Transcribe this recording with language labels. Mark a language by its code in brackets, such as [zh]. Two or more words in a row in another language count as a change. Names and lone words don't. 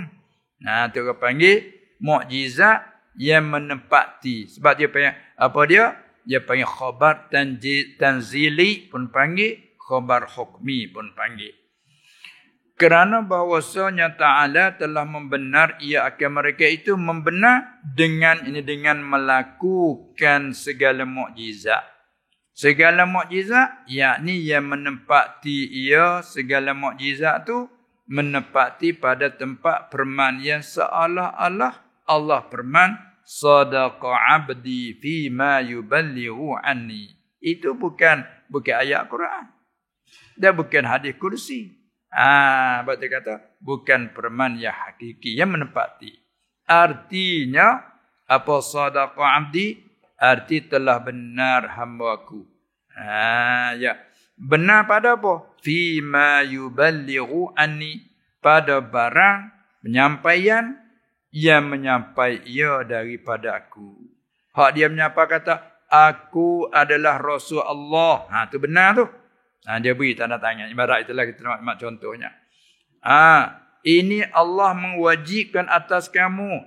[ms] Tu orang panggil mukjizat yang menempati. Sebab dia panggil apa dia? Dia panggil khabar tanzili pun panggil, khabar hukmi pun panggil. Kerana bahwasanya Ta'ala telah membenar ia akan mereka itu membenar dengan melakukan segala mukjizat. Segala mukjizat yakni yang menempati ia, segala mukjizat tu menempati pada tempat firman yang seolah-olah Allah firman [ar] صدق عبدي فيما يبلغ عني. [ms] Itu bukan ayat Quran. Dan bukan hadis kursi. Berarti kata bukan firman yang hakiki yang menempati. Artinya apa [ar] صدق عبدي? [ms] Arti telah benar hamba-Ku. Ya. Benar pada apa? [ar] فيما يبلغ عني. [ms] Pada barang penyampaian yang menyampai ia daripada aku. Hak dia menyapa kata, aku adalah Rasul Allah. Tu benar tu. Dia beri tanda tangan. Ibarat itulah kita nak contohnya. Ini Allah mewajibkan atas kamu.